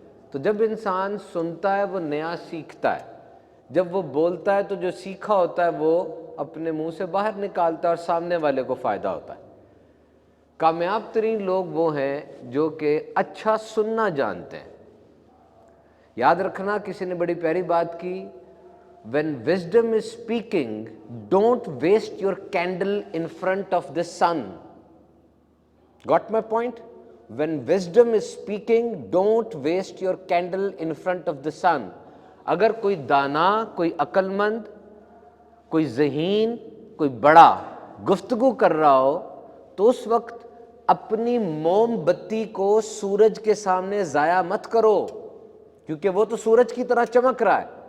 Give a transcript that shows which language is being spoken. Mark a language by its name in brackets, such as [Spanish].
[Urdu] تو جب انسان سنتا ہے وہ نیا سیکھتا ہے, جب وہ بولتا ہے تو جو سیکھا ہوتا ہے وہ اپنے منہ سے باہر نکالتا ہے اور سامنے والے کو فائدہ ہوتا ہے. کامیاب ترین لوگ وہ ہیں جو کہ اچھا سننا جانتے ہیں. یاد رکھنا کسی نے بڑی پیاری بات کی, [English] when wisdom is speaking don't waste your candle in front of the sun. Got my point? When wisdom is speaking don't waste your candle in front of the sun. [Urdu] اگر کوئی دانا, کوئی عقل مند, کوئی ذہین, کوئی بڑا گفتگو کر رہا ہو تو اس وقت اپنی موم بتی کو سورج کے سامنے ضائع مت کرو, کیونکہ وہ تو سورج کی طرح چمک رہا ہے.